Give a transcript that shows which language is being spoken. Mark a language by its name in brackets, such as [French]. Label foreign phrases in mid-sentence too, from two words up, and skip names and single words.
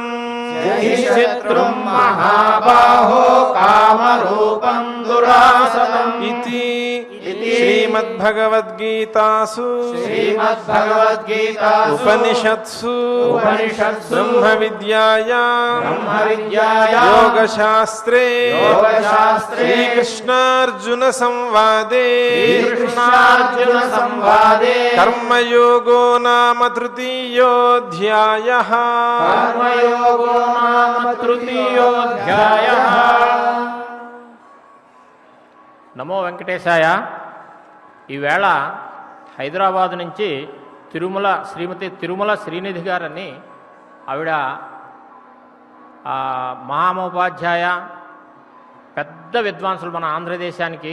[Sanskrit] జహి శత్రుం మహాబాహో కామరూపం దురాసదం ఇతి శ్రీమద్ శ్రీమద్భగవద్గీతాసు శ్రీమద్భగవద్గీతాసు ఉపనిషత్సు ఉపనిషత్సు బ్రహ్మ విద్యాయాం యోగశాస్త్రే శ్రీకృష్ణార్జున సంవాదే శ్రీకృష్ణార్జున సంవాదే కర్మయోగో నామ తృతీయోధ్యాయః. కర్మయోగో నామ తృతీయోధ్యాయః. నమో వెంకటేశాయ. [Telugu] ఈవేళ హైదరాబాద్ నుంచి శ్రీమతి తిరుమల శ్రీనిధి గారని ఆవిడ మహామోపాధ్యాయ, పెద్ద విద్వాంసులు మన ఆంధ్రదేశానికి.